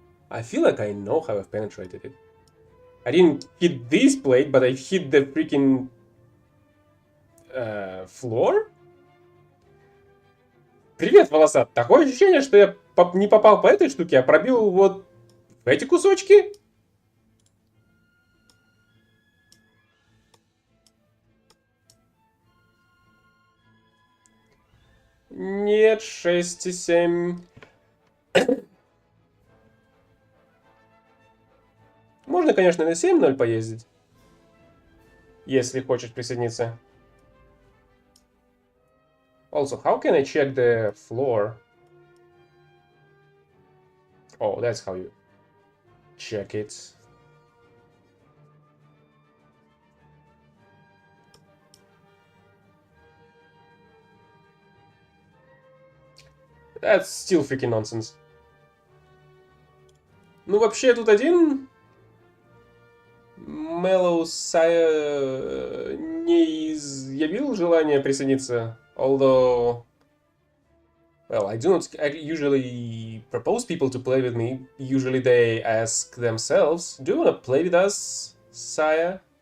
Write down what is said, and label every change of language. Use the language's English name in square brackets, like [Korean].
[English] I feel like I know how I've penetrated it. I didn't hit this plate, but I hit the freaking floor? [Russian] Привет, волосат. Такое ощущение, что я не попал по этой штуке, а пробил вот в эти кусочки. Нет, 6 и 7. Можно, конечно, на 7-0 поездить. Если хочешь присоединиться. [English] Also, how can I check the floor? Oh, that's how you check it. That's still freaking nonsense. [Russian] Ну, вообще, тут один Mellow Saya не изъявил желание присоединиться. [English] Although, well, I do not usually propose people to play with me. Usually they ask themselves, do you want to play with us, Saya?